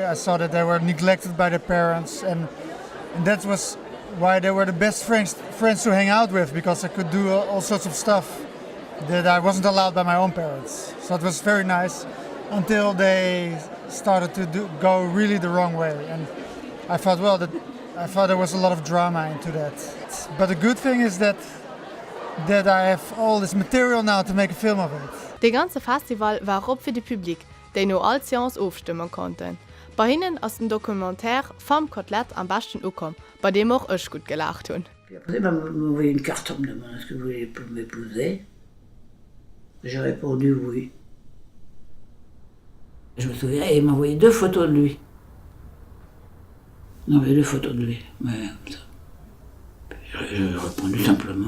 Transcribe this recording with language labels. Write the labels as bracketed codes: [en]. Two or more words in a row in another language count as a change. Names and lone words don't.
[en] I saw that they were neglected by their parents, and that was why they were the best friends to hang out with, because I could do all sorts of stuff that I wasn't allowed by my own parents. So it was very nice until they started to go really the wrong way. And I thought, well, there was a lot of drama into that. But the good thing is that I have all this material now to make a film of it. [lb] De ganze Festival war op fir de Publikum, déi no all Séance aufstimmen konnten. Bei hinnen ass den Dokumentär Femme Kotelett am besten ukom, bei dem auch ech gut gelacht hun. [fr] Après, m'a envoyé une carte en me demandant est-ce que vous voulez m'épouser. J'ai répondu oui. Je me souviens, il m'a envoyé 2 photos de lui. Non, mais 2 photos de lui. Mais j'ai répondu simplement.